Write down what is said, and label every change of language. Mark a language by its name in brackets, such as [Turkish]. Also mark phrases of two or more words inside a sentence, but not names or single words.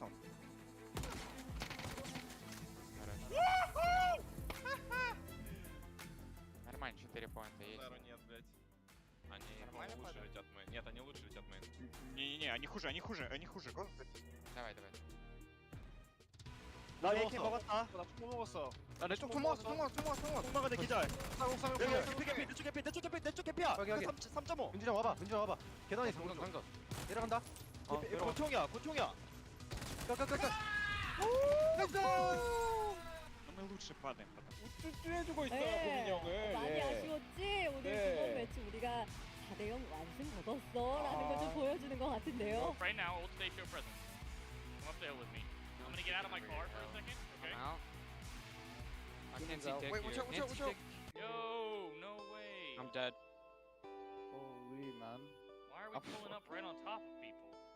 [Russian] Нормально, 4 поинта есть. Нет, блядь. Они Нормально лучше пойдет? летят мейн. Нет, они лучше летят мейн. Не, они хуже. Давай. [Korean] 나 AK 먹었다. 나 총 먹었어. 나 내 쪽 총 먹었어. 총 먹었네 기절. 내 쪽 개피야. 3.5. 민준이 와봐. 계단에 상점. 내려간다. 권총이야 권총이야. 가가가가. [Russian] Мы лучше падаем, потому [Korean] 쭈쭈해주고 있어요 네. 고민이 형을. 많이 예. 아쉬웠지? 오늘 네. 두 번 매치 우리가 4대0 완승 거뒀어 라는 걸 좀 보여주는 것 같은데요. [English] Right now, hold stage show presence. Come up the hill with me. I'm gonna get out of my car for a second, okay? out. I can't see dick. Wait, here. watch out, watch out, Can't watch see out. dick. Yo, no way. I'm dead. Holy man. Why are we pulling up right on top of people?